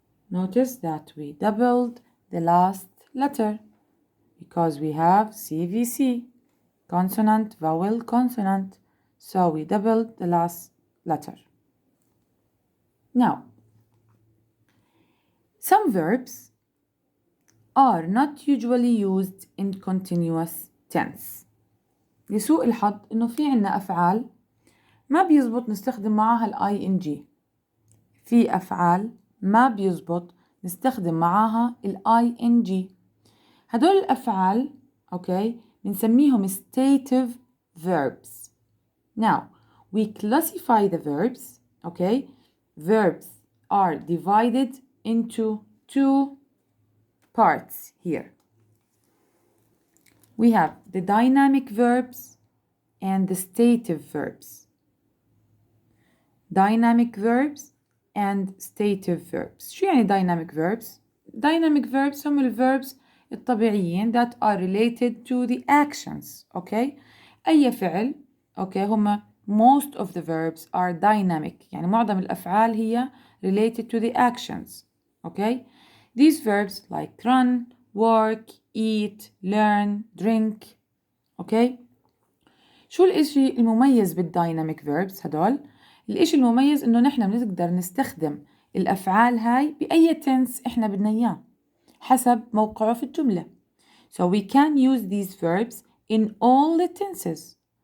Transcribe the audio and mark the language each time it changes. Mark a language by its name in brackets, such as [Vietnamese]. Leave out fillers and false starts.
[English] Notice that we doubled the last letter because we have CVC, consonant, vowel, consonant. So we doubled the last letter. Now, some verbs are not usually used in continuous tense. [Arabic] لسوء الحظ إنه في عنا أفعال ما بيزبط نستخدم معاها ال ing. في أفعال ما بيزبط نستخدم معاها ال ing. هدول الأفعال بنسميهم stative verbs. [English] Now, we classify the verbs. Verbs are divided into two parts here. We have the dynamic verbs and the stative verbs. Dynamic verbs and stative verbs. شو يعني dynamic verbs؟ Dynamic verbs هم الverbs الطبيعيين that are related to the actions. أي فعل هم most of the verbs are dynamic، يعني معظم الأفعال هي related to the actions. These verbs like run, work, eat, learn, drink. Okay. [Arabic] شو الإشي المميز بالدايناميك verbs هدول؟ الإشي المميز إنه نحن بنقدر نستخدم الأفعال هاي بأي tense إحنا بدنا إياه حسب موقعه في الجملة. [English] So we can use these verbs in all the tenses.